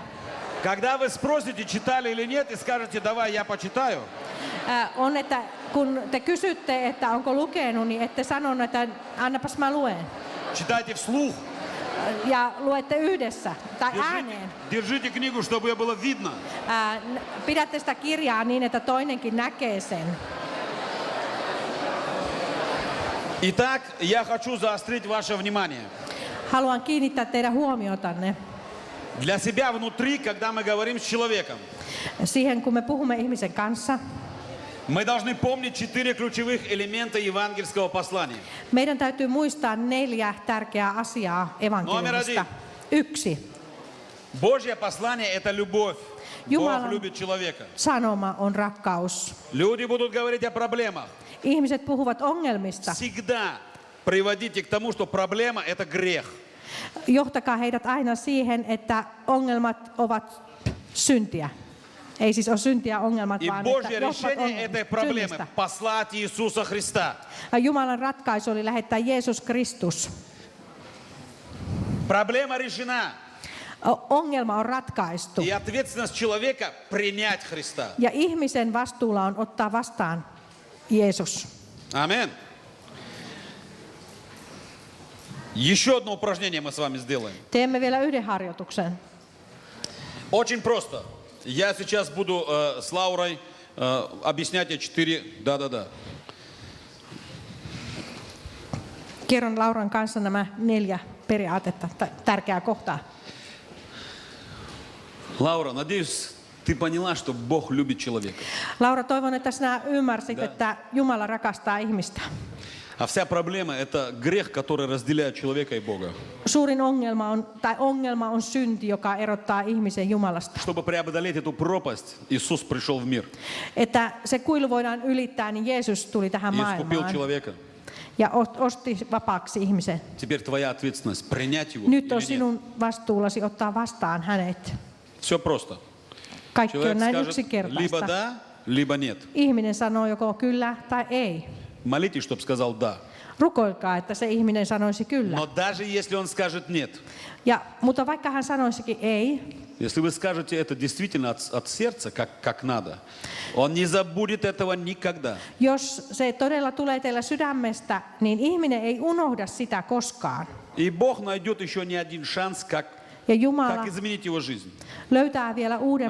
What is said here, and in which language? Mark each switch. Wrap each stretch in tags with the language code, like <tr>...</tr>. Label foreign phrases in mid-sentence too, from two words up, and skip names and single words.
<ru>Когда вы спросите, читали или нет, и скажете, давай, я почитаю.</ru> <fi>on, että kun te kysytte, että onko lukenut, niin ette sanonut, että annapas mä luen.</fi> <ru>Читайте вслух.</ru> <fi>Ja luette yhdessä tai ääneen.</fi> <ru>Держите книгу, чтобы ее было видно.</ru> <fi>Pidätte sitä kirjaa niin, että toinenkin näkee sen.</fi> <ru>Итак, я хочу заострить ваше внимание.</ru> <fi>Haluan kiinnittää teidän huomiotanne</fi> <ru>Для себя внутри, когда мы говорим с человеком,</ru> <fi>siihen, kun me puhumme ihmisen kanssa.</fi> <ru>мы должны помнить 4 ключевых элемента евангельского послания.</ru> <fi>Meidän täytyy muistaa 4 tärkeää asiaa evankeliumista. 1.</fi> <ru>Божье послание – это любовь. Бог любит человека.</ru> <fi>Sanoma on rakkaus.</fi> <ru>Люди будут говорить о проблемах.</ru> <fi>Ihmiset puhuvat ongelmista.</fi> <ru>Всегда приводите к тому, что проблема – это грех.</ru> <fi>Johtakaa heidät aina siihen, että ongelmat ovat syntiä. Ei siis ole syntiä ongelmat,</fi> <ru>И</ru> <fi>vaan</fi> <ru>Божье</ru> <fi>että johtavat</fi> <ru>решение этой проблемы</ru> <fi>synnistä.</fi> <ru>– послать Иисуса Христа.</ru> <fi>Jumalan ratkaisu oli lähettää Jeesus Kristus.</fi> <ru>Проблема решена.</ru> <fi>Ongelma on ratkaistu.</fi> <ru>И ответственность человека – принять Христа.</ru> <fi>Ja ihmisen vastuulla on ottaa vastaan Jeesus.</fi> <ru>Аминь. Еще одно упражнение мы с вами сделаем.</ru> <fi>Teemme vielä yhden harjoituksen.</fi> <ru>Очень просто. Я сейчас буду с Лаурой объяснять ей 4 да-да-да.</ru> <fi>Kerron Lauran kanssa nämä 4 periaatetta, tärkeää kohtaa.</fi> <ru>Лаура, надеюсь, ты поняла, что Бог любит человека.</ru> <fi>Laura, toivon, että sinä ymmärsit, että Jumala rakastaa ihmistä.</fi> <ru>А вся проблема – это грех, который разделяет человека и Бога.</ru> <fi>Suurin ongelma on synti, joka erottaa ihmisen Jumalasta.</fi> <ru>Чтобы преодолеть эту пропасть, Иисус пришел в мир.</ru> <fi>Että se kuilu voidaan ylittää, niin Jeesus tuli tähän</fi> <ru>И искупил</ru> <fi>maailmaan</fi> <ru>человека.</ru> <fi>ja osti vapaaksi ihmisen.</fi> <ru>Теперь твоя ответственность – принять его</ru> <fi>Nyt on</fi> <ru>или нет.</ru> <fi>sinun vastuullasi ottaa vastaan hänet.</fi> <ru>Все просто.</ru> <fi>Kaikki on</fi> <ru>Человек</ru> <fi>näin</fi> <ru>скажет либо</ru> <fi>yksinkertaista.</fi> <ru>да, либо нет.</ru> <fi>Ihminen sanoo joko kyllä tai ei.</fi> <ru>Молитесь, чтобы сказал да.</ru> <fi>Rukoilkaa, että se ihminen sanoisi kyllä.</fi> <ru>Но даже если он скажет нет,</ru> <fi>Mutta vaikka hän sanoisikin ei,</fi> <ru>если вы скажете это действительно от сердца, как надо, он не забудет этого никогда.</ru> <fi>Jos se todella tulee teillä sydämestä, niin ihminen ei unohda sitä koskaan.</fi> <ru>И Бог найдет еще не один шанс,</ru> <fi>Ja</fi> <ru>как</ru> <fi>Jumala</fi> <ru>изменить его жизнь.</ru> <fi>löytää vielä uuden</fi>